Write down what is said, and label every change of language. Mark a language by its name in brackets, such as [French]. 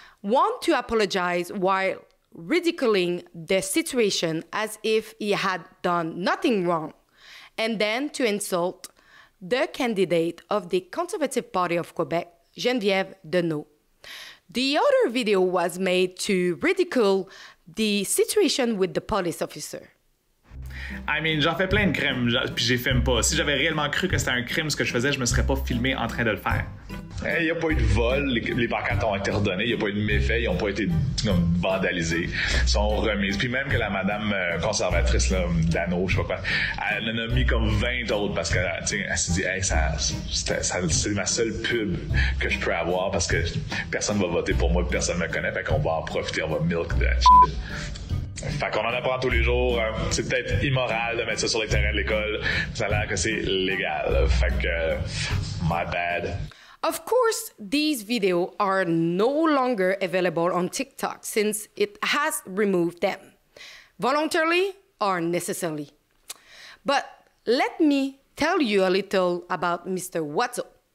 [English] One to apologize while ridiculing the situation as if he had done nothing wrong, and then to insult the candidate of the Conservative Party of Quebec, Geneviève Deneau. The other video was made to ridicule the situation with the police officer. I mean, [French] j'en fais plein de crimes, puis je les filme pas. Si j'avais réellement cru que c'était un crime ce que je faisais, je me serais pas filmé en train de le faire. Il n'y a pas eu de vol, les pancartes ont été redonnées, il n'y a pas eu de méfaits, ils n'ont pas été vandalisés, ils sont remises. Puis même que la madame conservatrice, là, Dano, je sais pas quoi, elle en a mis comme 20 autres parce qu'elle s'est dit, hey, c'est ma seule pub que je peux avoir parce que personne va voter pour moi, personne me connaît, fait qu'on va en profiter, on va [English] milk that shit. [French] Fait qu'on en apprend tous les jours. C'est peut-être immoral de mettre ça sur les terrains de l'école. Ça a l'air que c'est légal. Fait que, [English] my bad. Of course, these videos are no longer available on TikTok since it has removed them, voluntarily or necessarily. But let me tell you a little about Mr. Watso.